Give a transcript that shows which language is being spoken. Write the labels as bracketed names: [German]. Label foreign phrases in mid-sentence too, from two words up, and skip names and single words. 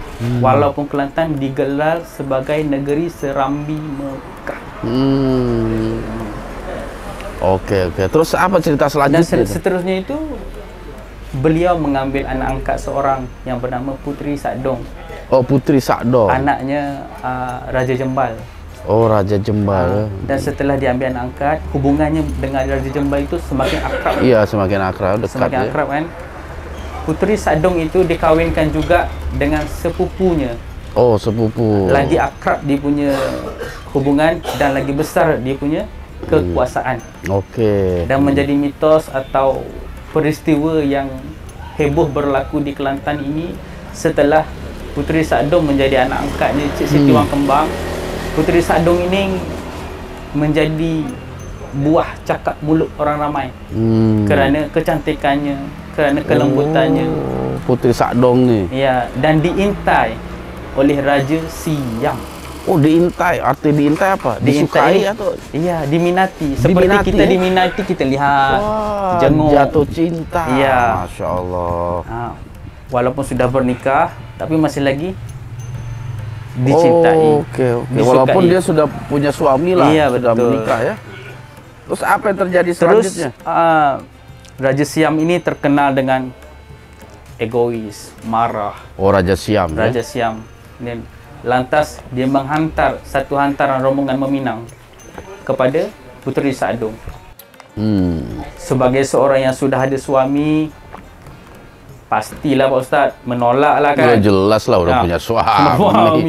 [Malay] Walaupun Kelantan digelar sebagai negeri Serambi Mekah. [Indonesian] Oke. Terus apa cerita [Malay] Dan [Indonesian] selanjutnya? [Malay] seterusnya itu beliau mengambil anak angkat seorang yang bernama Puteri Sakdong. [Indonesian] Oh, Puteri Sakdong. [Malay] Anaknya Raja Jembal. [Indonesian] Oh, Raja Jembal. [Malay] Dan setelah diambil anak angkat, hubungannya dengan Raja Jembal itu semakin akrab. [Indonesian] Iya, semakin akrab, dekat [Malay] Semakin [Indonesian] ya. [Malay] akrab kan. Puteri Sakdong itu dikawinkan juga dengan sepupunya. [Indonesian] Oh, sepupu. [Malay] Lagi akrab dia punya hubungan dan lagi besar dia punya kekuasaan. [Indonesian] Oke. [Malay] Dan menjadi mitos atau peristiwa yang heboh berlaku di Kelantan ini setelah Puteri Sakdong menjadi anak angkatnya Cik Siti Wang Kembang. Puteri Sakdong ini menjadi buah cakap mulut orang ramai kerana kecantikannya, kerana kelembutannya. [Indonesian] Oh, Puteri Sakdong nih. [Malay] Ya, dan diintai oleh Raja Siam. [Indonesian] Oh, diintai. Arti diintai apa? Disukai atau? [Malay] Iya, diminati. Seperti [Indonesian] Diminati, [Malay] kita [Indonesian] ya? [Malay] diminati, kita lihat, [Indonesian] Wah, [Malay] jenguk. [Indonesian] jatuh cinta. [Malay] Iya. [Arabic] Masya Allah. [Malay] Walaupun sudah bernikah, tapi masih lagi dicintai. [Indonesian] Oh, oke. [Malay] Disukai. [Indonesian] Walaupun dia sudah punya suami lah, [Malay] Iya, [Indonesian] sudah [Malay] betul. [Indonesian] menikah ya. Terus apa yang terjadi Terus selanjutnya? [Malay] Raja Siam ini terkenal dengan egois, marah. [Indonesian] Oh, Raja Siam ya. [Malay] Raja Siam. Dan lantas dia menghantar satu hantaran rombongan meminang kepada Puteri Sakdong. Sebagai seorang yang sudah ada suami, pastilah Pak Ustaz menolak lah kan. [Indonesian] Ya, jelas lah udah [Malay] Ya, [Indonesian] punya suami.